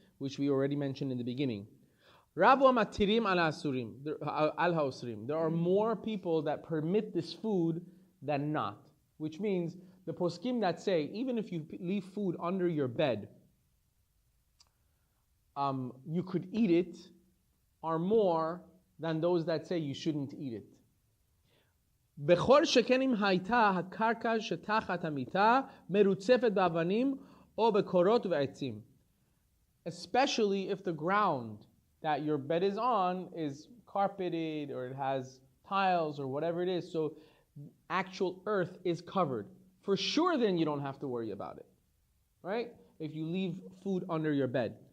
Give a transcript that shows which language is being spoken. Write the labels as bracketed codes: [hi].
[en] Which we already mentioned in the beginning. There are more people that permit this food than not, which means the poskim that say even if you leave food under your bed, you could eat it are more than those that say you shouldn't eat it. [he] בכל שכן אם הייתה הקרקע שתחת המיטה מרוצפת באבנים או בקורות ובעצים. [en] Especially if the ground that your bed is on is carpeted or it has tiles or whatever it is, so actual earth is covered. For sure then you don't have to worry about it. Right? If you leave food under your bed.